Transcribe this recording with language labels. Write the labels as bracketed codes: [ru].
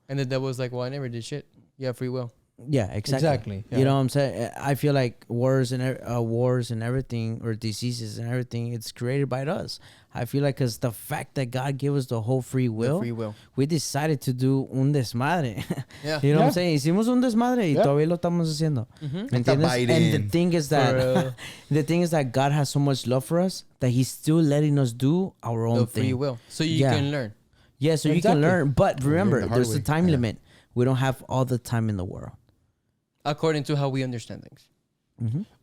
[en] And the devil's like, well, I never did shit. You have free will. Yeah, exactly. Yeah. You know what I'm saying? I feel like wars and everything, or diseases and everything, it's created by us. I feel like because the fact that God gave us the whole free will, we decided to do [es] un desmadre. [en] Yeah. You know what I'm saying? [es] Hicimos un desmadre y todavía lo estamos haciendo. ¿Me entiendes? [en] And the thing is that God has so much love for us that He's still letting us do our own thing. Free will, so you can learn. Yeah, so you can learn. But remember, there's a time limit. We don't have all the time in the world. According to how we understand things.